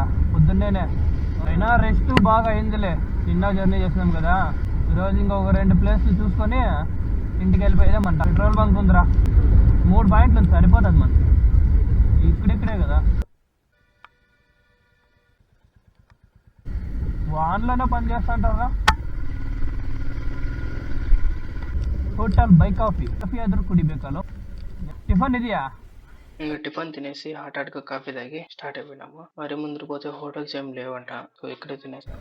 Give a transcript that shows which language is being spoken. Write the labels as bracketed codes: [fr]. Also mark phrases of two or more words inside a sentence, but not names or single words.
[te] పొద్దున్నేనే అయినా రెస్ట్ బాగా అయిందిలే చిన్న జర్నీ చేసినాం కదా ఈరోజు ఇంకొక 2 ప్లేస్లు చూసుకొని ఇంటికి వెళ్ళిపోయేదామంట [en] petrol bunk [te] ఉందిరా 3 పాయింట్లు ఉంది సరిపోతుంది మనకి ఇక్కడే కదా వాన్లోనే పని చేస్తుంటారా [kn] ಹೋಟೆಲ್ ಬೈ ಕಾಫಿ ಆದ್ರೂ ಕುಡಿಬೇಕಲ್ಲ ಟಿಫನ್ ಇದೆಯಾ [te] టిఫిన్ తినేసి [en] hot coffee [te] తాగి స్టార్ట్ అయిపోయినాము మరి ముందు పోతే హోటల్స్ ఏం లేవంట సో ఇక్కడే తినేసాం